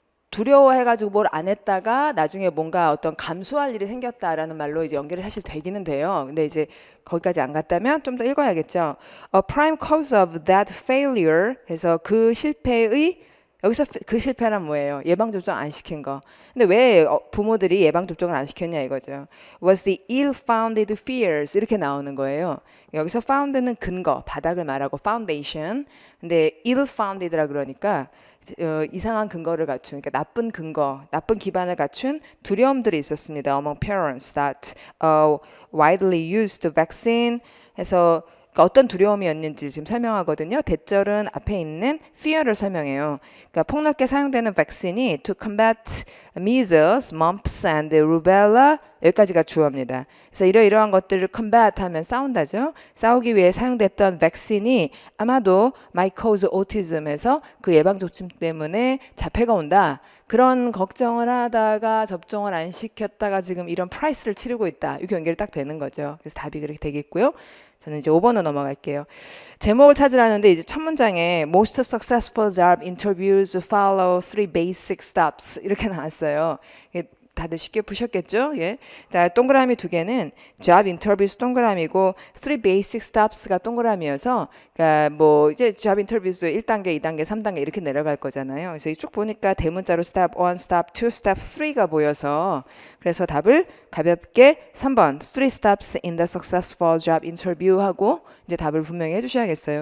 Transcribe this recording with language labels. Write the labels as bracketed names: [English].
[Korean] 두려워해가지고 뭘 안 했다가 나중에 뭔가 어떤 감수할 일이 생겼다라는 말로 이제 연결이 사실 되기는 돼요. 근데 이제 거기까지 안 갔다면 좀 더 읽어야겠죠. [English] A prime cause of that failure [Korean] 해서 그 실패의 여기서 그 실패란 뭐예요? 예방접종 안 시킨 거. 근데 왜 부모들이 예방접종을 안 시켰냐 이거죠. [English] Was the ill-founded fears [Korean] 이렇게 나오는 거예요. 여기서 found는 근거, 바닥을 말하고 foundation. 근데 ill-founded라 그러니까 이상한 근거를 갖춘, 그러니까 나쁜 근거, 나쁜 기반을 갖춘 두려움들이 있었습니다. [English] Among parents that widely used vaccine [Korean] 해서 그러니까 어떤 두려움이었는지 지금 설명하거든요. 대절은 앞에 있는 fear를 설명해요. 그러니까 폭넓게 사용되는 백신이 [English] to combat measles, mumps and rubella [Korean] 여기까지가 주어입니다. 그래서 이러이러한 것들을 combat 하면 싸운다죠. 싸우기 위해 사용됐던 백신이 아마도 [English] might cause autism [Korean] 에서 그 예방접종 때문에 자폐가 온다. 그런 걱정을 하다가 접종을 안 시켰다가 지금 이런 프라이스를 치르고 있다. 이렇게 연결이 딱 되는 거죠. 그래서 답이 그렇게 되겠고요. 저는 이제 5번으로 넘어갈게요. 제목을 찾으라는데 이제 첫 문장에 [English] most successful job interviews follow three basic steps [Korean] 이렇게 나왔어요. 다들 쉽게 푸셨겠죠? 예. 자, 동그라미 두 개는 job interviews 동그라미고 three basic steps가 동그라미여서 그러니까 뭐 이제 job interviews 1단계, 2단계, 3단계 이렇게 내려갈 거잖아요. 그래서 쭉 보니까 대문자로 step 1, step 2, step 3가 보여서 그래서 답을 가볍게 3번 [English] three steps in the successful job interview [Korean] 하고 이제 답을 분명히 해주셔야겠어요.